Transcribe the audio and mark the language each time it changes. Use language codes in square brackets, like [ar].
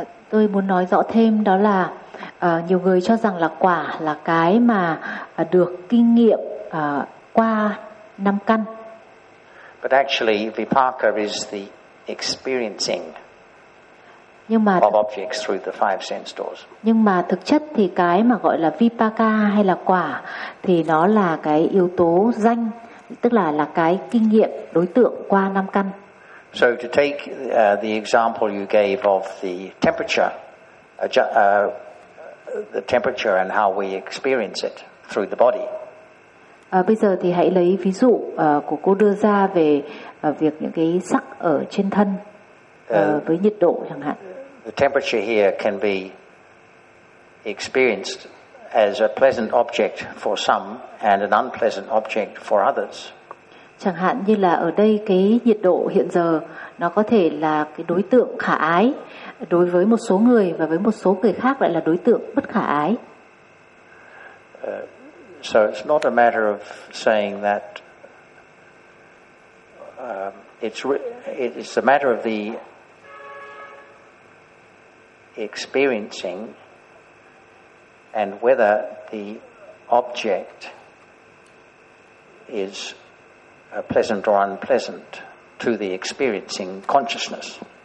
[vi] Tôi muốn nói rõ thêm đó là nhiều người cho rằng là quả là cái mà được kinh nghiệm qua năm căn. [en] But actually, vipaka is the experiencing of objects through the five sense doors. [vi] Nhưng mà thực chất thì cái mà gọi là vipaka hay là quả thì nó là cái yếu tố danh, tức là cái kinh nghiệm đối tượng qua năm căn. [en] So to take the example you gave of the temperature, the temperature and how we experience it through the body. [vi] Bây giờ thì hãy lấy ví dụ của cô đưa ra về việc những cái sắc ở trên thân với nhiệt độ chẳng hạn. [en] The temperature here can be experienced as a pleasant object for some and an unpleasant object for others. [vi] Chẳng hạn như là ở đây cái nhiệt độ hiện giờ nó có thể là cái đối tượng khả ái đối với một số người, và với một số người khác lại là đối tượng bất khả ái. [en] So it's not a matter of saying that it's a matter of the experiencing and whether the object is pleasant or unpleasant to the experiencing consciousness.